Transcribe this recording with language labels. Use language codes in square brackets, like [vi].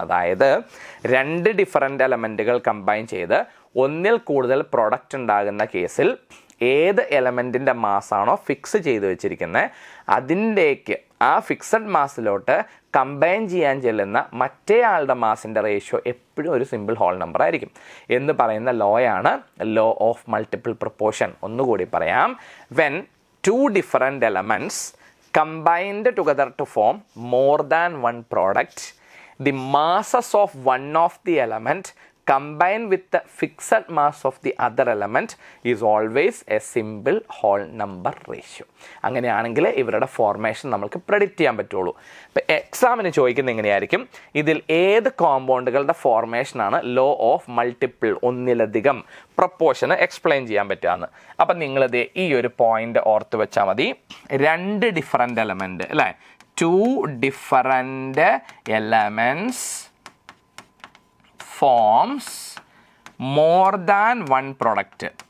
[ml] അതായത് രണ്ട് different എലമെൻറ്റുകൾ combine ചെയ്ത് ഒന്നിൽ കൂടുതൽ പ്രൊഡക്റ്റ് ഉണ്ടാകുന്ന കേസിൽ ഏത് എലമെൻറ്റിൻ്റെ മാസാണോ ഫിക്സ് ചെയ്ത് വെച്ചിരിക്കുന്നത് അതിൻ്റേക്ക് ആ ഫിക്സഡ് മാസിലോട്ട് കമ്പൈൻ ചെയ്യാൻ ചെല്ലുന്ന മറ്റേ ആളുടെ മാസിൻ്റെ റേഷ്യോ എപ്പോഴും ഒരു സിമ്പിൾ ഹോൾ നമ്പർ ആയിരിക്കും എന്ന് പറയുന്ന ലോയാണ് ലോ ഓഫ് മൾട്ടിപ്പിൾ പ്രൊപ്പോർഷൻ. ഒന്നുകൂടി പറയാം. [en] When two different elements combined together to form more than one product, the masses of one of the element combined with the fixed mass of the other element is always a simple whole number ratio. [ml] അങ്ങനെയാണെങ്കിൽ ഇവരുടെ formation നമുക്ക് predict ചെയ്യാൻ പറ്റുള്ളൂ. ഇപ്പോൾ എക്സാമിന് ചോദിക്കുന്നത് എങ്ങനെയായിരിക്കും, ഇതിൽ ഏത് കോമ്പൗണ്ടുകളുടെ ഫോർമേഷനാണ് ലോ ഓഫ് മൾട്ടിപ്പിൾ ഒന്നിലധികം പ്രൊപ്പോർഷന് എക്സ്പ്ലെയിൻ ചെയ്യാൻ പറ്റുകയെന്ന്. അപ്പം നിങ്ങളിത് ഈ ഒരു പോയിന്റ് ഓർത്ത് വെച്ചാൽ മതി. രണ്ട് ഡിഫറൻറ്റ് എലമെൻറ്റ് അല്ലേ, [en] 2 different elements forms more than one product.